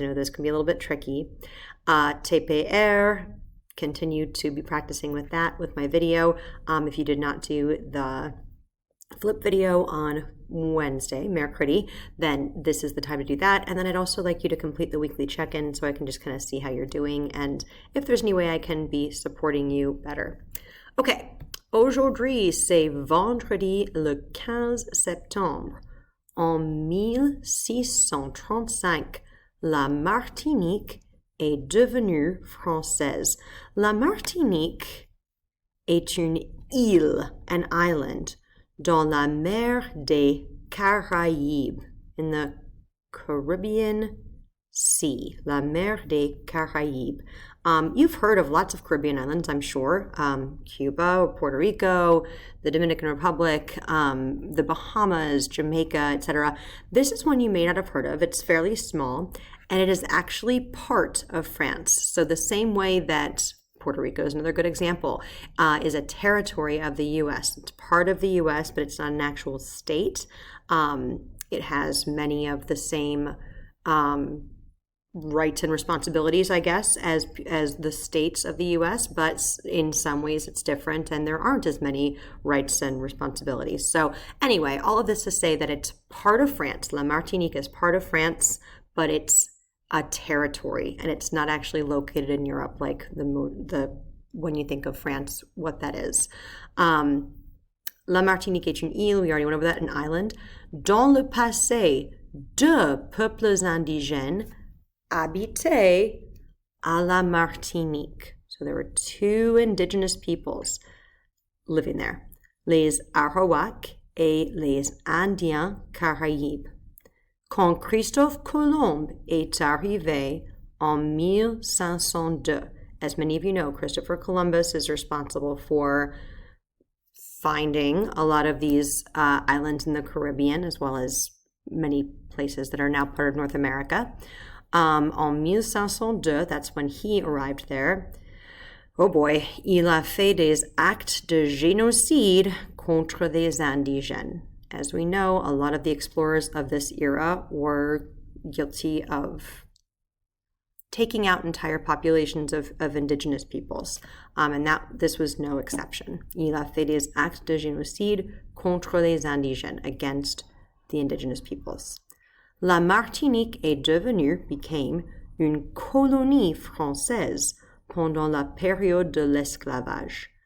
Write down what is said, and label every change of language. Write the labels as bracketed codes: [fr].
[en] You know, those can be a little bit tricky. TPR, continue to be practicing with that with my video. If you did not do the flip video on Wednesday, mercredi, then this is the time to do that. And then I'd also like you to complete the weekly check-in so I can just kind of see how you're doing and if there's any way I can be supporting you better. [fr] Okay, aujourd'hui, c'est vendredi le 15 septembre. En 1635, la Martinique est devenue française. La Martinique est une île, [en] an island, [fr] dans la mer des Caraïbes, [en] in the Caribbean Sea, [fr] la mer des Caraïbes. [en] You've heard of lots of Caribbean islands, I'm sure. Cuba, Puerto Rico, the Dominican Republic, the Bahamas, Jamaica, etc. This is one you may not have heard of. It's fairly small, and it is actually part of France. So the same way that Puerto Rico is another good example, is a territory of the U.S. It's part of the U.S., but it's not an actual state. It has many of the same rights and responsibilities, I guess, as the states of the U.S., but in some ways it's different, and there aren't as many rights and responsibilities. So anyway, all of this to say that it's part of France. La Martinique is part of France, but it's a territory, and it's not actually located in Europe like the when you think of France, what that is. [fr] La Martinique est une île, [en] we already went over that, an island. [fr] Dans le passé, deux peuples indigènes habitaient à la Martinique. [en] So there were two indigenous peoples living there, [fr] les Arawaks et les Indiens Caraïbes. Quand Christophe Colomb est arrivé en 1502, [en] as many of you know, Christopher Columbus is responsible for finding a lot of these islands in the Caribbean, as well as many places that are now part of North America. En 1502, that's when he arrived there. [fr] Oh boy, il a fait des actes de génocide contre les indigènes. [en] As we know, a lot of the explorers of this era were guilty of taking out entire populations of indigenous peoples, and this was no exception. [fr] Il a fait des actes de génocide contre les indigènes, [en] against the indigenous peoples. [fr] La Martinique became une colonie française pendant la période de l'esclavage.